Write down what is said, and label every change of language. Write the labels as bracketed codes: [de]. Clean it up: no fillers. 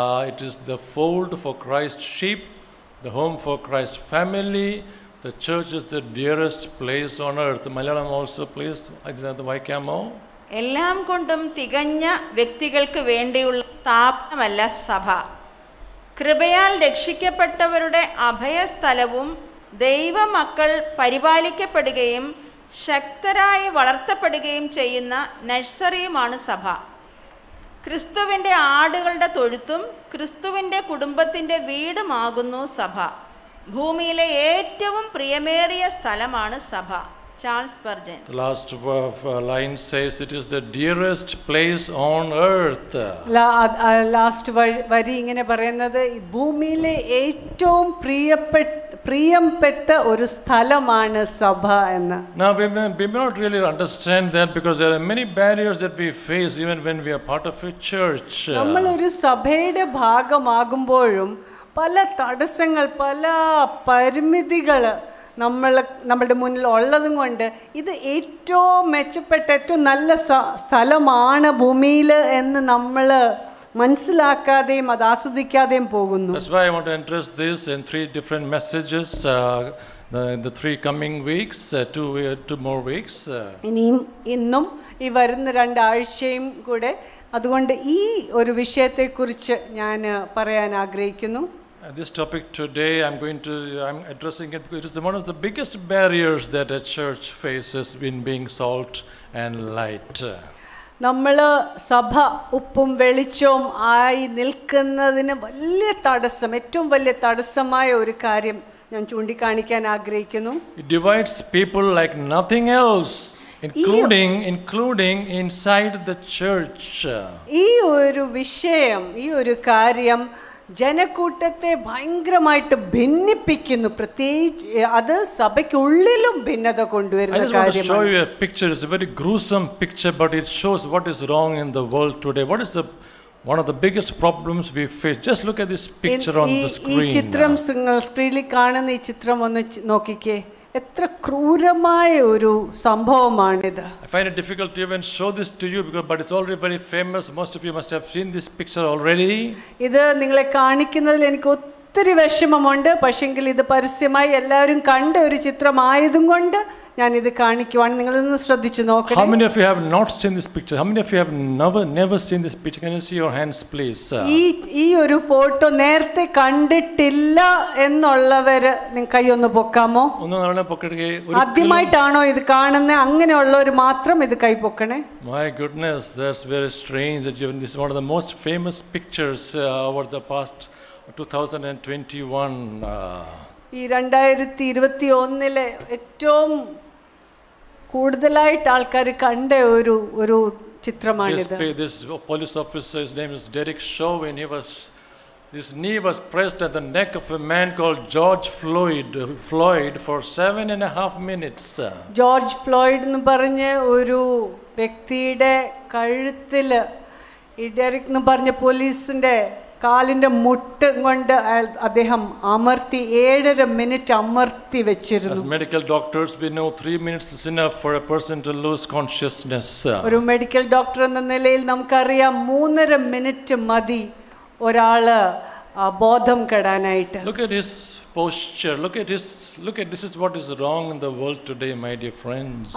[en] It is the fold for Christ's sheep, the home for Christ's family. The church is the dearest place on earth. Malayalam also, please. [ml] വായിക്കാമോ? എല്ലാം കൊണ്ടും തികഞ്ഞ വ്യക്തികൾക്ക് വേണ്ടിയുള്ള സ്ഥാപനമല്ല സഭ. കൃപയാൽ രക്ഷിക്കപ്പെട്ടവരുടെ അഭയസ്ഥലവും ദൈവമക്കൾ പരിപാലിക്കപ്പെടുകയും ശക്തരായി വളർത്തപ്പെടുകയും ചെയ്യുന്ന നഴ്സറിയുമാണ് സഭ. ക്രിസ്തുവിൻ്റെ ആടുകളുടെ തൊഴുത്തും ക്രിസ്തുവിൻ്റെ കുടുംബത്തിൻ്റെ വീടുമാകുന്നു സഭ. ഭൂമിയിലെ ഏറ്റവും പ്രിയമേറിയ സ്ഥലമാണ് സഭ. Charles Spurgeon. [en] The last line says it is the dearest place on earth. [ml] Last വരി ഇങ്ങനെ പറയുന്നത് ഭൂമിയിലെ ഏറ്റവും പ്രിയപ്പെട്ട ഒരു സ്ഥലമാണ് സഭ എന്ന്. [en] Now we may not really understand that because there are many barriers that we face even when we are part of a church. [ml] നമ്മൾ ഒരു സഭയുടെ ഭാഗമാകുമ്പോഴും പല തടസ്സങ്ങൾ, പല പരിമിതികൾ നമ്മളുടെ മുന്നിൽ ഉള്ളതും കൊണ്ട് ഇത് ഏറ്റവും മെച്ചപ്പെട്ട ഏറ്റവും നല്ല സ്ഥലമാണ് ഭൂമിയിൽ എന്ന് നമ്മൾ മനസ്സിലാക്കാതെയും അത് ആസ്വദിക്കാതെയും പോകുന്നു. [en] That's why I want to address this in three different messages. The three coming weeks, two more weeks. [ml] ഇന്നും ഈ വരുന്ന 2 ആഴ്ചയും കൂടെ അതുകൊണ്ട് ഈ ഒരു വിഷയത്തെക്കുറിച്ച് ഞാൻ പറയാൻ ആഗ്രഹിക്കുന്നു. [en] This topic today I'm addressing it because it is one of the biggest barriers that a church faces in being salt and light. [ml] നമ്മൾ സഭ ഉപ്പും വെളിച്ചവും ആയി നിൽക്കുന്നതിന് വലിയ തടസ്സം, ഏറ്റവും വലിയ തടസ്സമായ ഒരു കാര്യം ഞാൻ ചൂണ്ടിക്കാണിക്കാൻ ആഗ്രഹിക്കുന്നു. [en] It divides people like nothing else, including inside the church. [ml] ഈ ഒരു വിഷയം, ഈ ഒരു കാര്യം ജനക്കൂട്ടത്തെ ഭയങ്കരമായിട്ട് ഭിന്നിപ്പിക്കുന്നു. പ്രത്യേകിച്ച് അത് സഭയ്ക്കുള്ളിലും ഭിന്നത കൊണ്ടുവരുന്ന കാര്യമാണ്. [en] I just want to show you a picture. It's a very gruesome picture, but it shows what is wrong in the world today. What is one of the biggest problems we face? Just look at this picture on the screen. [ml] ഈ ചിത്രം സ്ക്രീനിൽ കാണുന്ന ഈ ചിത്രം ഒന്ന് നോക്കിക്കേ. എത്ര ക്രൂരമായ ഒരു സംഭവമാണിത്. [en] I find it difficult to even show this to you but it's already very famous. Most of you must have seen this picture already. [ml] ഇത് നിങ്ങളെ കാണിക്കുന്നതിൽ എനിക്ക് ഒത്തിരി വിഷമമുണ്ട്. പക്ഷെങ്കിൽ ഇത് പരസ്യമായി എല്ലാവരും കണ്ട ഒരു ചിത്രമായതും കൊണ്ട് ഞാൻ ഇത് കാണിക്കുവാണ്. നിങ്ങളൊന്ന് ശ്രദ്ധിച്ചു നോക്കണം. [en] How many of you have not seen this picture? How many of you have never seen this picture? Can you see your hands please? [ml] ഈ ഒരു ഫോട്ടോ നേരത്തെ കണ്ടിട്ടില്ല എന്നുള്ളവര് കൈ ഒന്ന് പൊക്കാമോ? ആദ്യമായിട്ടാണോ ഇത് കാണുന്നത്? അങ്ങനെയുള്ളവർ മാത്രം ഇത് കൈ പൊക്കണേ. [en] My goodness, that's very strange that this is one of the most famous pictures over the past 2021. [ml] ഈ 2021 ഏറ്റവും കൂടുതലായിട്ട് ആൾക്കാർ കണ്ട ഒരു ചിത്രമാണിത്. [en] This police officer, his name is Derek Chauvin. His knee was pressed at the neck of a man called George Floyd for 7.5 minutes. [ml] George fluid എന്ന് പറഞ്ഞ ഒരു വ്യക്തിയുടെ കഴുത്തിൽ ഈ ഡെറിക് എന്ന് പറഞ്ഞ പോലീസിന്റെ കാലിൻ്റെ മുട്ട് കൊണ്ട് അദ്ദേഹം അമർത്തി 7.5 മിനിറ്റ് അമർത്തി വെച്ചിരുന്നു. [en] As medical doctors, we know 3 minutes is enough for a person to lose consciousness. [ml] ഒരു മെഡിക്കൽ ഡോക്ടർ എന്ന നിലയിൽ നമുക്കറിയാം 3.5 മിനിറ്റ് മതി ഒരാള് ബോധം കെടാനായിട്ട്. [en] Look at his posture. Look at this is what is wrong in the world today, my dear friends.